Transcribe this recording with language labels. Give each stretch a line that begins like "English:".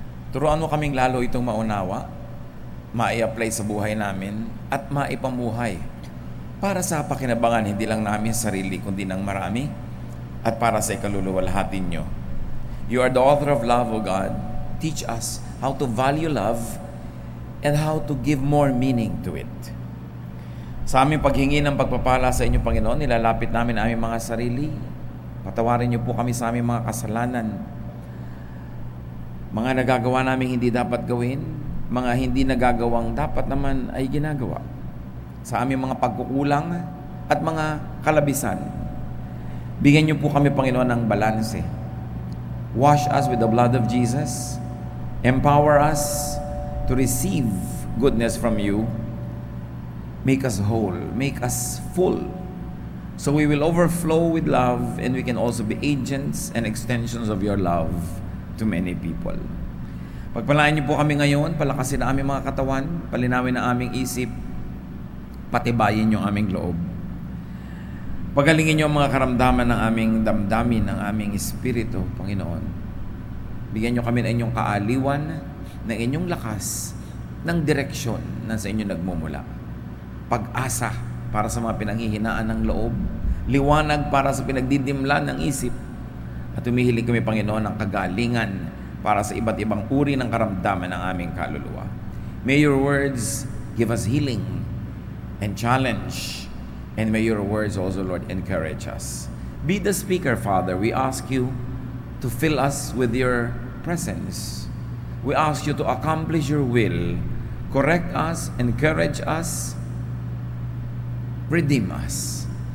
Filipino: Turuan mo kaming lalo itong maunawa, mai-apply sa buhay namin, at maipamuhay para sa pakinabangan hindi lang namin sarili, kundi ng marami, at para sa ikaluluwalhati nyo.
English: You are the author of love, O God. Teach us how to value love and how to give more meaning to it.
Filipino: Sa aming paghingi ng pagpapala sa inyo, Panginoon, nilalapit namin ang aming mga sarili. Patawarin niyo po kami sa aming mga kasalanan. Mga nagagawa namin hindi dapat gawin, mga hindi nagagawang dapat naman ay ginagawa. Sa aming mga pagkukulang at mga kalabisan. Bigyan niyo po kami, Panginoon, ng balanse.
English: Wash us with the blood of Jesus. Empower us to receive goodness from you. Make us whole, make us full, so we will overflow with love, and we can also be agents and extensions of your love to many people.
Filipino: Pagpalain niyo po kami ngayon, palakasin ang aming mga katawan, palinawin ang aming isip, patibayin niyo ang aming loob. Pagalingin niyo ang mga karamdaman ng aming damdamin, ng aming espiritu, Panginoon. Bigyan niyo kami ng inyong kaaliwan, ng inyong lakas, ng direksyon na sa inyo nagmumula. Pag-asa para sa mga pinanghihinaan ng loob, liwanag para sa pinagdidimlan ng isip, at humihiling kami, Panginoon, ng kagalingan para sa iba't ibang uri ng karamdaman ng aming kaluluwa.
English: May your words give us healing and challenge, and may your words also, Lord, encourage us. Be the speaker, Father. We ask you to fill us with your presence. We ask you to accomplish your will, correct us, encourage us, redeem us.